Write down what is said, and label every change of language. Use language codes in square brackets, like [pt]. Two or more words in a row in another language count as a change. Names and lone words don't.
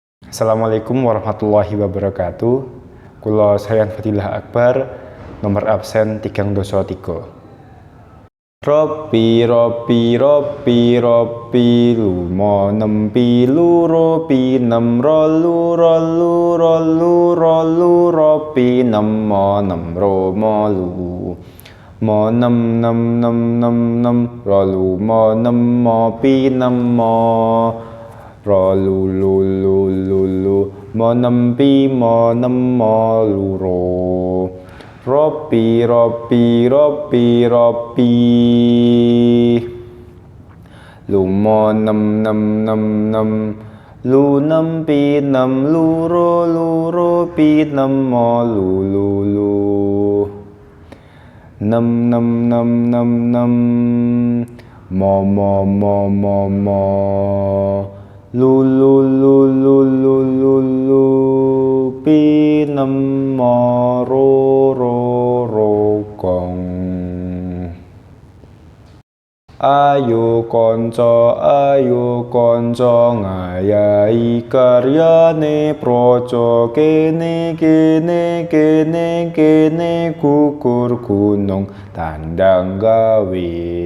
[ar] السلام عليكم ورحمة الله وبركاته. [jv] Kula Sayan Fadilah Akbar, nomor absen 303. Ropi ropi ropi ropi lumo nempi luro pinem rolu rolu rolu rolu ropi nemo nem romo lu mo nem nem nem nem nem rolu mo nem mo pi nem mo rolu lu lu lu lu mo nem pi mo nem mo lu ro ropi ropi ropi ropi lu mo nem nem nem nem lu nem pi nem lu ro pi nem mo lu lu nem nem nem nem nem mo mo mo mo mo lu lu lu lu lu lu lu pi nem mo ro gong. Ayo konco ngayahi karyane proco kene gugur gunung tandang gawe